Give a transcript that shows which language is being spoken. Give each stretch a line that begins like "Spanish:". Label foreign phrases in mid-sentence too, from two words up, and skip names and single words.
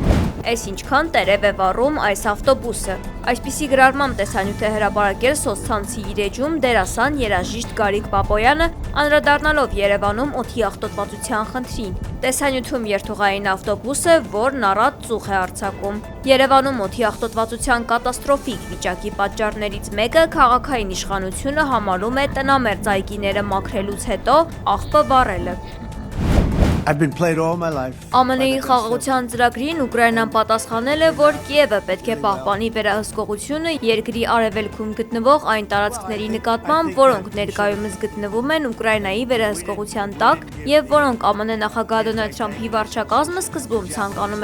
Armenian: Այս ինչքան տերև է վառում այս ավտոբուսը։ Այսպիսի գրառմամբ տեսանյութ է հրապարակել սոցցանցի իր էջում դերասան երաժիշտ Գարիկ Պապոյանը, անդրադառնալով Երևանում օդի աղտոտվածության խնդրին։ Տեսանյութում երթուղային ավտոբուս է, որն առատ ծուխ է արձակում։ Երևանում օդի աղտոտվածության կատաստրոֆիկ վիճակի պատճառներից մեկը քաղաքային իշխանությունը համարում է տնամերձ այգիները մաքրելուց հետո աղբը վառելը։
English: I've been played all my life.
Armenian: ԱՄՆ-ի խաղաղության ծրագրին Ուկրաինան պատասխանել է, որ Կիևը պետք է պահպանի վերահսկողությունը երկրի արևելքում գտնվող այն տարածքների նկատմամբ, որոնք ներկայումս գտնվում են Ուկրաինայի վերահսկողության տակ եւ որոնք ԱՄՆ նախագահ Դոնալդ Թրամփի վարչակազմը սկզբում ցանկանում